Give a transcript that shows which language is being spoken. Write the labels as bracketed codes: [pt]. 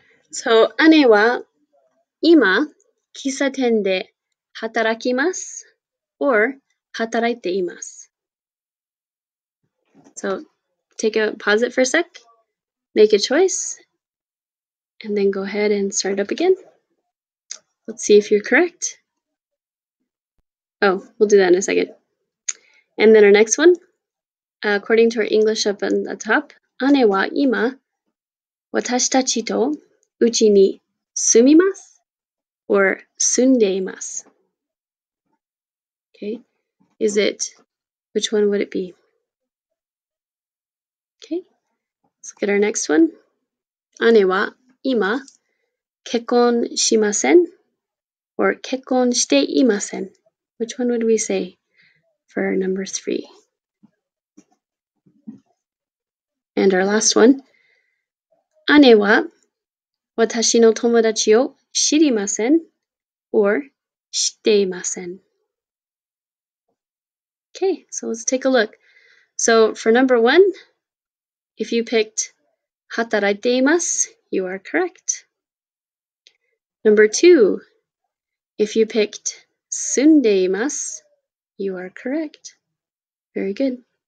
[ja] So, 姉は今、喫茶店で働きます or 働いています。 [en] So, pause it for a sec, make a choice, and then go ahead and start up again. Let's see if you're correct. Oh, we'll do that in a second. And then our next one, according to our English up on the top, [ja] 姉は今、私たちとうちに住みます [en] or [ja] 住んでいます。 [en] Okay, which one would it be? Okay, let's look at our next one. [ja] 姉は今、結婚しません or 結婚していません。 [en] Which one would we say for number 3? And our last one. [ja] 姉は私の友達を知りません or 知っていません。 [en] Okay, so let's take a look. So for number 1, if you picked 働いています, you are correct. Number 2, if you picked 住んでいます, you are correct. Very good.